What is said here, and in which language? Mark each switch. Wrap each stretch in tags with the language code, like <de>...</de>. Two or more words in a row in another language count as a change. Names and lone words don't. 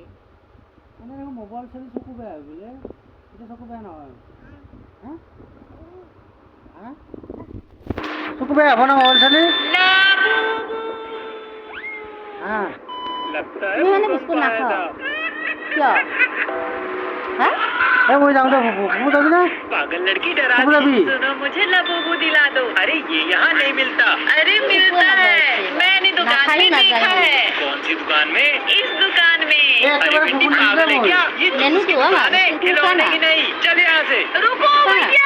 <as>মানে মোবাইল চালি চকু বেয়া হয় বোলে এটা চকু বেয়া নহয় চকু বেয়া হ'ব না মোবাইল চালি তুমি মানে বিস্কুট নাখাও কিয়</as> <hi>मैं जाऊँ तो वो तभी ना पागल लड़की डराती सुनो मुझे लबूबू दिला दो अरे ये यहाँ नहीं मिलता अरे मिलता है मैंने दुकान में देखा है कौन सी दुकान में इस दुकान में अरे बेटी पागल है क्या ये दुकान है खिलौने की नहीं चल यहाँ से रुको भैया</hi>